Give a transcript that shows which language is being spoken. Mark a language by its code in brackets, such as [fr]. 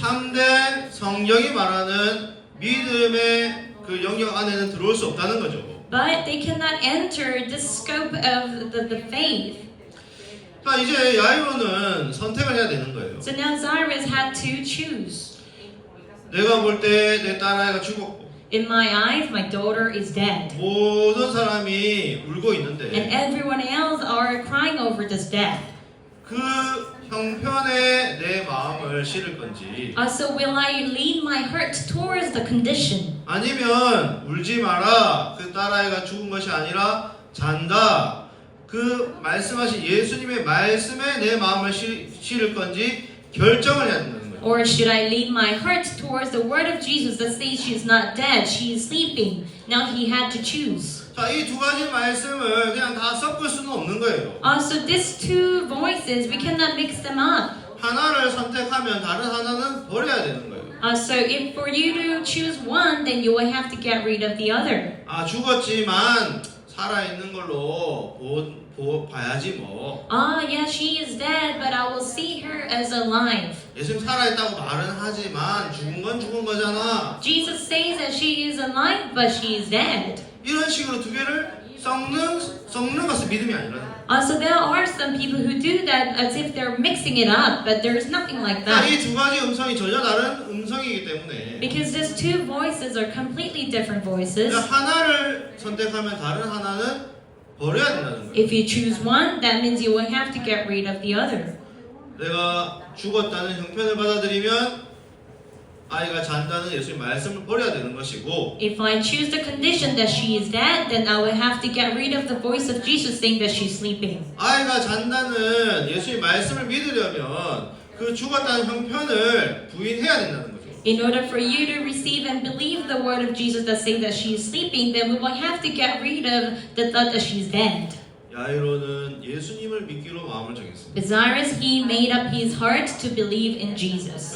[ko] 참된 성경이 말하는 믿음의 그 영역 안에는 들어올 수 없다는 거죠. [en] But they cannot enter the scope of the faith. [ko] 자, 이제 야이로는 선택을 해야 되는 거예요. [en] So now Cyrus had to choose. [ko] 내가 볼 때 내 딸아이가 죽었고 [en] In my eyes, my daughter is dead. [ko] 모든 사람이 울고 [en] And [ko] 있는데 [en] everyone else are crying over this death. [ko] 그 형편에 내 마음을 실을 건지 [en] So will I lead my heart towards the condition? [ko] 아니면 울지 마라 그 딸아이가 죽은 것이 아니라 잔다 그 말씀하신 예수님의 말씀에 내 마음을 실을 건지 결정을 해야 된다는 거예요. [en] Or should I lead my heart towards the word of Jesus that says she's not dead, she is sleeping? Now he had to choose. [ko] 자, 이 두 가지 말씀을 그냥 다 섞을 수는 없는 거예요. [en] So these two voices, we cannot mix them up. [ko] 하나를 선택하면 다른 하나는 버려야 되는 거예요. [en] So if for you to choose one, then you will have to get rid of the other. [ko] 죽었지만 살아 있는 걸로 봐야지 뭐. [en] Yeah, she is dead, but I will see her as alive. [ko] 예수님 살아 있다고 말은 하지만 죽은 건 죽은 거잖아. [en] Jesus says that she is alive, but she is dead. [ko] 이런 식으로 두 개를 섞는 것은 믿음이 아니라는 거예요. [en] So there are some people who do that as if they're mixing it up, but there's nothing like that. [ko] 이 두 가지 음성이 전혀 다른 음성이기 때문에 [en] Because these two voices are completely different voices. [ko] 하나를 선택하면 다른 하나는 버려야 된다는 거예요. [en] If you choose one, that means you will have to get rid of the other. [ko] 내가 죽었다는 형편을 받아들이면 아이가 잔다는 예수의 말씀을 버려야 되는 것이고 [en] If I choose the condition that she is dead, then I will have to get rid of the voice of Jesus saying that she's sleeping. [ko] 아이가 잔다는 예수의 말씀을 믿으려면 그 죽었다는 형편을 부인해야 된다는 거죠. [en] In order for you to receive and believe the word of Jesus that says that she is sleeping, then we will have to get rid of the thought that she's dead. [ko] 야이로는 예수님을 믿기로 마음을 정했습니다. [en] But Cyrus, he made up his heart to believe in Jesus.